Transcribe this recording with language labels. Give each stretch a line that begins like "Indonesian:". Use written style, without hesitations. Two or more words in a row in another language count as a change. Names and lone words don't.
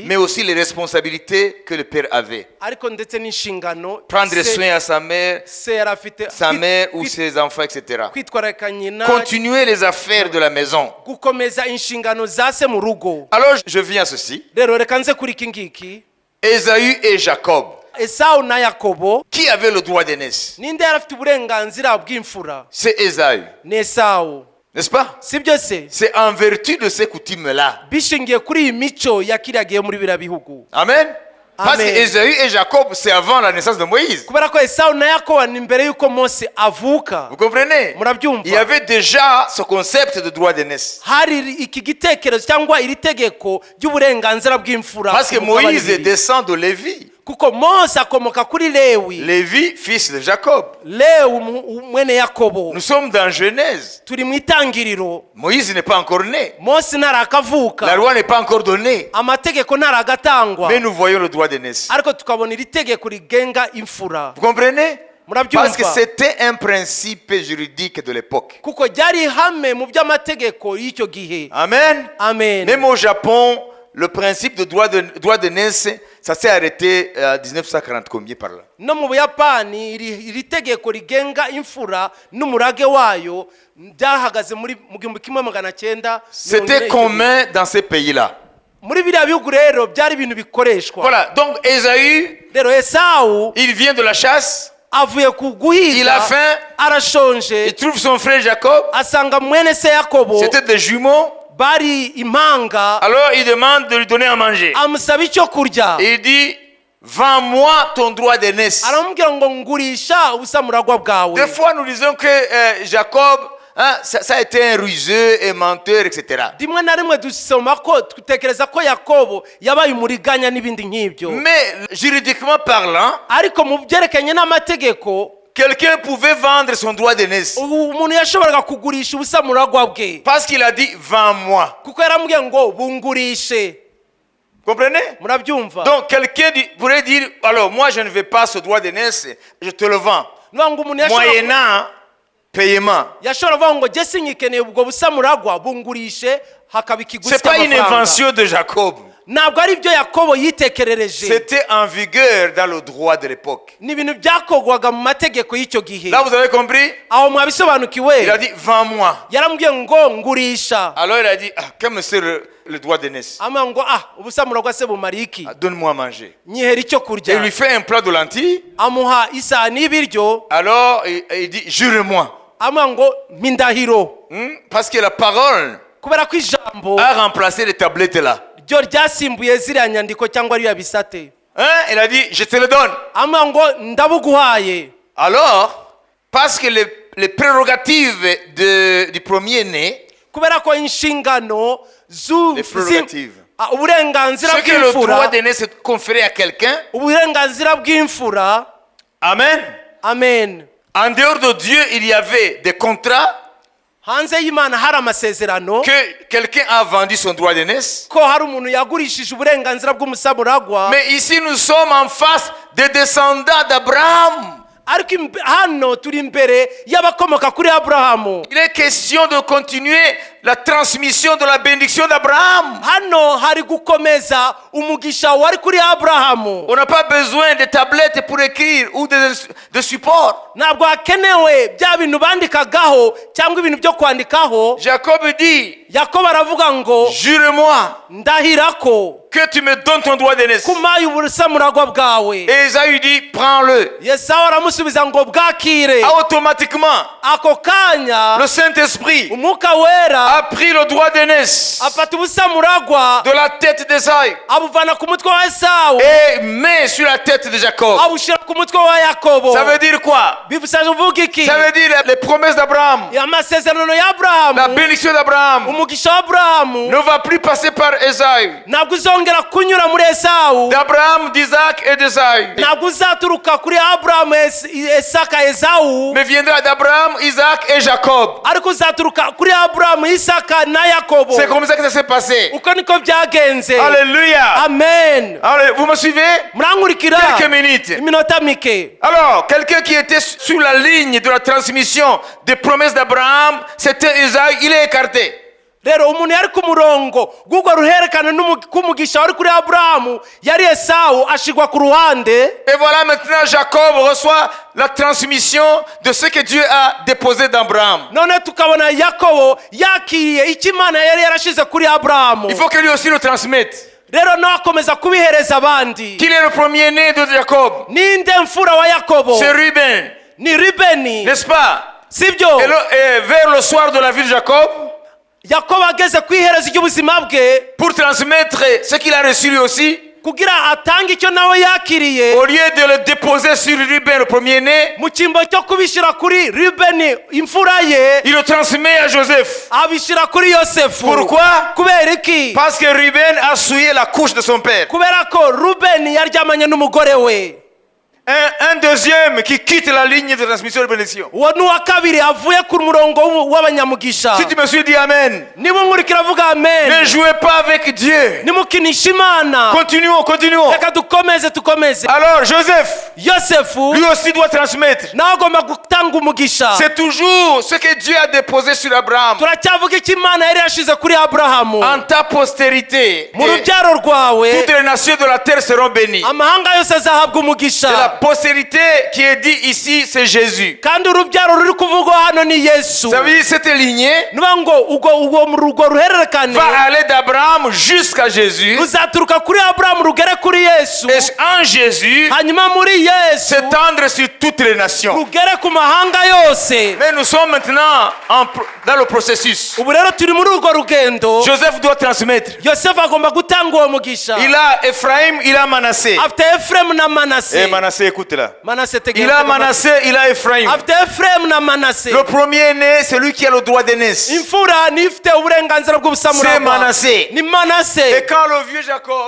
French: mais aussi les responsabilités que le père avait.
Kinyarwanda: ariko ndetse n'inshingano
French: Prendre se- soin à sa mère,
Kinyarwanda: se yari afite
French: sa mère ou ses enfants, etc.
Kinyarwanda: kwitwararika nyina,
French: Continuer les affaires de la maison.
Kinyarwanda: gukomeza inshingano za se mu rugo.
French: Alors je viens à ceci.
Kinyarwanda: rero reka nze kuri iki ngiki.
French: Ésaü et Jacob,
Kinyarwanda: Esawu na Yakobo,
French: qui avait le droit d'aînesse?
Kinyarwanda: ninde yari afite uburenganzira bw'imfura?
French: C'est Ésaü,
Kinyarwanda: ni Esawu,
French: n'est-ce pas?
Kinyarwanda: sibyo se?
French: C'est en vertu de ces coutumes-là.
Kinyarwanda: bishingiye kuri iyi mico yakiriyagiye muri biriya bihugu.
French: Amen. Parce que
Kinyarwanda: Amen.
French: Ésaü et Jacob, c'est avant la naissance de Moïse.
Kinyarwanda: kubera ko Esawu na Yakobo ni mbere y'uko Mose avuka.
French: Vous comprenez?
Kinyarwanda: Murabyumva?
French: Il y avait déjà ce concept de droit d'aînesse.
Kinyarwanda: hari iki gitekerezo cyangwa iri tegeko ry'uburenganzira bw'imfura
French: Parce que
Kinyarwanda: ku mugabane
French: Moïse
Kinyarwanda: ibiri.
French: descend de Lévi.
Kinyarwanda: kuko Mose akomoka kuri Lewi.
French: Lévi, fils de Jacob.
Kinyarwanda: Lewi mwene Yakobo.
French: Nous sommes dans Genèse.
Kinyarwanda: turi mu itangiriro.
French: Moïse n'est pas encore né.
Kinyarwanda: Mose
French: La
Kinyarwanda: ntarakavuka,
French: loi n'est pas encore donnée.
Kinyarwanda: amategeko ntaragatangwa,
French: Mais nous voyons le droit d'aînesse.
Kinyarwanda: ariko tukabona iri tegeko rigenga imfura.
French: Vous comprenez? Parce que
Kinyarwanda: Murabyumva?
French: c'était un principe juridique de l'époque.
Kinyarwanda: kuko ryari ihame mu by'amategeko y'icyo gihe.
French: Amen.
Kinyarwanda: Amen.
French: Même au Japon, le principe de droit d'aînesse, ça s'est arrêté à 1940 combien par là?
Kinyarwanda: no mu Buyapani iri tegeko rigenga imfura n'umurage wayo byahagaze mu 1900.
French: C'était commun dans ces pays-là.
Kinyarwanda: muri biriya bihugu rero byari ibintu bikoreshwa.
French: Voilà, donc Ésaü,
Kinyarwanda: rero Esawu
French: il vient de la chasse,
Kinyarwanda: avuye ku
French: il a
Kinyarwanda: guhiga,
French: faim, il
Kinyarwanda: arashonje,
French: trouve son frère Jacob,
Kinyarwanda: asanga mwene se Yakobo
French: c'était des jumeaux,
Kinyarwanda: bari impanga,
French: alors il demande de lui donner à manger.
Kinyarwanda: amusaba icyo kurya.
French: Et il dit, vends-moi ton droit d'aînesse.
Kinyarwanda: aramubwira ngo ngurisha ubusamuragwa bwawe.
French: Des fois, nous disons que Jacob, hein, ça a été un ruseux, un menteur, etc.
Kinyarwanda: rimwe na rimwe dusoma ko dutekereza ko Yakobo yabaye umuriganya n'ibindi nk'ibyo,
French: Mais juridiquement parlant,
Kinyarwanda: ariko mu byerekanye n'amategeko
French: quelqu'un pouvait vendre son droit d'aînesse.
Kinyarwanda: umuntu yashoboraga kugurisha ubusamuragwa bwe,
French: Parce qu'il a dit, vends-moi.
Kinyarwanda: kuko yaramubwiye ngo bungurishe.
French: Comprenez?
Kinyarwanda: Murabyumva?
French: Donc quelqu'un pourrait dire, alors moi je ne veux pas ce droit d'aînesse, je te le vends.
Kinyarwanda: Niyo ngo umuntu
French: Moyennant paiement.
Kinyarwanda: yashobora kuvuga ngo jye sinyikeneye ubwo busamuragwa bungurishe hakaba ikiguzi
French: C'est pas une
Kinyarwanda: cy'amafaranga.
French: invention de Jacob.
Kinyarwanda: ntabwo ari ibyo Yakobo yitekerereje,
French: C'était en vigueur dans le droit de l'époque.
Kinyarwanda: ni ibintu byakorwaga mu mategeko y'icyo gihe.
French: Là vous avez compris?
Kinyarwanda: aho mwabisobanukiwe?
French: Il a dit, vends-moi.
Kinyarwanda: yaramubwiye ngo ngurisha.
French: Alors il a dit, ah, quel c'est le droit d'aînesse?
Kinyarwanda: ama ngo ubusamuragwa se bumara iki?
French: Ah, donne-moi à manger.
Kinyarwanda: nyihera icyo
French: Et
Kinyarwanda: kurya.
French: il lui fait un plat de lentilles.
Kinyarwanda: amuha isahani y'ibiryo,
French: Alors il dit, jure-moi.
Kinyarwanda: ama ngo mpindahiro,
French: Parce que la parole
Kinyarwanda: kubera ko ijambo
French: a remplacé les tablettes là.
Kinyarwanda: ryo ryasimbuye ziriya nyandiko cyangwa ririya bisate.
French: Hein? Il a dit, je te le donne.
Kinyarwanda: ama ngo ndabuguhaye.
French: Alors, parce que les prérogatives du premier-né,
Kinyarwanda: kubera ko inshingano
French: les prérogatives,
Kinyarwanda: uburenganzira
French: ce que le droit
Kinyarwanda: bw'imfura,
French: d'aînesse est conféré à quelqu'un,
Kinyarwanda: uburenganzira bw'imfura.
French: amen.
Kinyarwanda: Amen.
French: En dehors de Dieu, il y avait des contrats,
Kinyarwanda: hanze y'imana hari amasezerano
French: que quelqu'un a vendu son droit d'aînesse.
Kinyarwanda: ko hari umuntu yagurishije uburenganzira bw'umusamuragwa,
French: Mais ici, nous sommes en face des descendants d'Abraham.
Kinyarwanda: ariko hano turi imbere y'abakomoka kuri aburahamu.
French: Il est question de continuer la transmission de la bénédiction d'Abraham.
Kinyarwanda: Hano hari gukomeza umugisha wari kuri aburahamu.
French: On n'a pas besoin de tablettes pour écrire ou de support.
Kinyarwanda: Ntabwo hakenewe bya bintu bandikagaho cyangwa ibintu byo kwandikaho.
French: Jacob dit,
Kinyarwanda: Yakobo aravuga ngo
French: jure-moi
Kinyarwanda: ndahira ko
French: que tu me donnes ton droit d'aînesse.
Kinyarwanda: kumaye ubusamuragwa bwawe.
French: Et Esaü dit, prends-le.
Kinyarwanda: Yesawu aramusubiza ngo bwakire.
French: Automatiquement,
Kinyarwanda: Ako kanya
French: le Saint-Esprit
Kinyarwanda: umwuka wera
French: a pris le droit d'aînesse
Kinyarwanda: afata ubusamuragwa
French: de la tête d'Esaü
Kinyarwanda: abuvana ku mutwe wa Esawu
French: et met sur la tête de Jacob.
Kinyarwanda: abushyira ku mutwe wa Yakobo.
French: Ça veut dire quoi?
Kinyarwanda: Bivuze uvuga iki?
French: Ça veut dire les promesses d'Abraham,
Kinyarwanda: amasezerano ya Aburahamu,
French: la bénédiction d'Abraham
Kinyarwanda: umugisha wa Aburahamu
French: ne va plus passer par Esaü.
Kinyarwanda: ntabwo uzongera kunyura muri Esawu,
French: D'Abraham, d'Isaac et d'Esaü,
Kinyarwanda: ntabwo uzaturuka kuri Aburahamu, Isaka, Esawu,
French: mais viendra d'Abraham, Isaac et Jacob.
Kinyarwanda: ariko uzaturuka kuri Aburahamu, Isaka na Yakobo.
French: C'est comme ça que ça s'est passé.
Kinyarwanda: Uko niko byagenze.
French: Alléluia.
Kinyarwanda: Amen.
French: Allez, vous me suivez?
Kinyarwanda: Murankurikira
French: Quelques minutes.
Kinyarwanda: iminota mike.
French: Alors, quelqu'un qui était sur la ligne de la transmission des promesses d'Abraham, c'était Esaü, il est écarté.
Kinyarwanda: Rero umuntu yari ku murongo gugwa ruherekana k'umugisha wari kuri Aburahamu yari Esawu ashigwa ku ruhande.
French: Et voilà maintenant Jacob reçoit la transmission de ce que Dieu a déposé d'Abraham.
Kinyarwanda: None tukabona Yakobo yakiriye icyo Imana yari yarashize kuri Aburahamu.
French: Il faut que lui aussi le transmette.
Kinyarwanda: Rero nawe akomeza kubihereza abandi.
French: Qu'il est le premier-né de Jacob.
Kinyarwanda: Ninde mfura wa Yakobo?
French: C'est Ruben,
Kinyarwanda: Ni Rubeni,
French: n'est-ce pas?
Kinyarwanda: sibyo?
French: Et vers le soir de la vie de Jacob,
Kinyarwanda: Yakobo ageze ku iherezo ry'ubuzima bwe
French: pour transmettre ce qu'il a reçu lui aussi,
Kinyarwanda: kugira atange icyo nawe yakiriye,
French: au lieu de le déposer sur Ruben, le premier-né,
Kinyarwanda: mu cyimbo cyo kubishyira kuri Rubeni imfura ye
French: il le transmet à Joseph.
Kinyarwanda: abishyira kuri Yosefu.
French: Pourquoi?
Kinyarwanda: Kubera iki?
French: Parce que Ruben a souillé la couche de son père.
Kinyarwanda: Kubera ko Rubeni yaryamanye n'umugore we.
French: Un deuxième qui quitte la ligne de transmission de bénédiction.
Kinyarwanda: Uwo ni uwa kabiri avuye ku murongo w'abanyamugisha.
French: Si tu me suis dit Amen,
Kinyarwanda: Niba nkurikira avuga amen,
French: ne jouez pas avec Dieu.
Kinyarwanda: nimukinisha Imana.
French: Continuons.
Kinyarwanda: Reka dukomeze.
French: Alors Joseph,
Kinyarwanda: Yosefu
French: lui aussi doit transmettre.
Kinyarwanda: nawe agomba gutanga umugisha.
French: C'est toujours ce que Dieu a déposé sur Abraham.
Kinyarwanda: Turacyavuga icyo Imana yari yashize kuri Aburahamu.
French: En ta postérité,
Kinyarwanda: Mu rubyaro rwawe
French: toutes les nations de la terre seront bénies.
Kinyarwanda: amahanga yose azahabwa umugisha.
French: Et la postérité qui est dit ici, c'est Jésus.
Kinyarwanda: Kandi urubyaro ruri kuvugwa hano ni Yesu.
French: Ça veut dire cette lignée
Kinyarwanda: niba ngo urwo ruhererekane
French: va aller d'Abraham jusqu'à Jésus.
Kinyarwanda: ruzaturuka kuri Aburahamu rugere kuri Yesu,
French: Et en Jésus,
Kinyarwanda: hanyuma muri Yesu
French: s'étendre sur toutes les nations.
Kinyarwanda: rugere ku mahanga yose.
French: Mais nous sommes maintenant dans le processus.
Kinyarwanda: Ubu rero turi muri urwo rugendo.
French: Joseph doit transmettre.
Kinyarwanda: Yosefu agomba gutanga uwo mugisha.
French: Il a Ephraim, il a Manassé.
Kinyarwanda: Afite Efuremu na Manase.
French: Et Manassé, écoute là.
Kinyarwanda: Manase
French: Il a Manassé, il a Ephraim.
Kinyarwanda: afite Efuremu na Manase.
French: Le premier-né, c'est lui qui a le droit d'aînesse.
Kinyarwanda: imfura ni ifite uburenganzira
French: C'est
Kinyarwanda: bw'ubusamuragwa
French: Manassé.
Kinyarwanda: ni Manase.
French: Et quand le vieux Jacob,